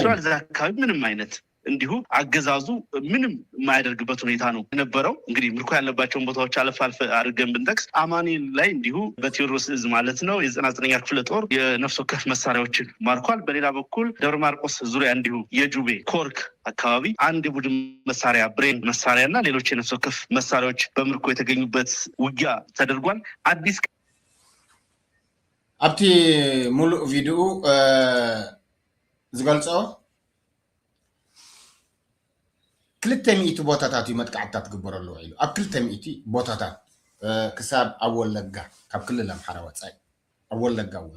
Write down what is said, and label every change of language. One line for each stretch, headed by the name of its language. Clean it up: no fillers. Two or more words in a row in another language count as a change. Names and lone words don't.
Amharic: አካባቢ ምንም አይነት እንዲሁ አገዛዙ ምንም የማያደርግበት ሁኔታ ነው የነበረው። እንግዲህ ምርኮ ያለባቸውን ቦታዎች አለፍ አድርገን ብንጠቅስ አማኑኤል ላይ እንዲሁ በቴዎድሮስ እዝ ማለት ነው የ99ኛ ክፍለ ጦር የነፍስ ወከፍ መሳሪያዎችን ማርኳል። በሌላ በኩል ደብረ ማርቆስ ዙሪያ እንዲሁ የጁቤ ኮርክ አካባቢ አንድ የቡድን መሳሪያ ብሬን መሳሪያ እና ሌሎች የነፍስ ወከፍ መሳሪያዎች በምርኮ የተገኙበት ውጊያ ተደርጓል። አዲስ
Tigrinya: ኣብቲ ሙሉእ ቪዲዮ ዝገልጾ 200 ቦታታት መጥቃዕታት ግበረሉ ኢሉ ኣብ 200 ቦታታት ክሳብ ኣብ ወለጋ ካብ ክልል ኣምሓራ ወፃኢ ኣብ ወለጋ እውን